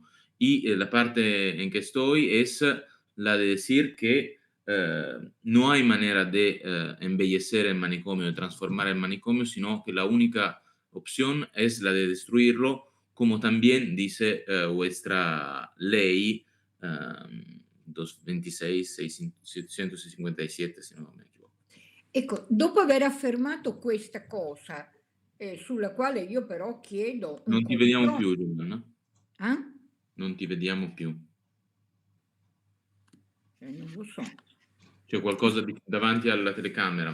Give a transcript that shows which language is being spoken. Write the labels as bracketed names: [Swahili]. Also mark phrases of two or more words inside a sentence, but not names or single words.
[Spanish] Y la parte en que estoy es la de decir que no hay manera de embellecer el manicomio, de transformar el manicomio, sino que la única opción es la de destruirlo, como también dice vuestra ley 226-657, si no me equivoco. [Italian] Ecco, dopo aver affermato questa cosa, sulla quale io però chiedo un Non ti vediamo confronto. più, Giuliana. Non ti vediamo più. Non lo so. C'è qualcosa davanti alla telecamera.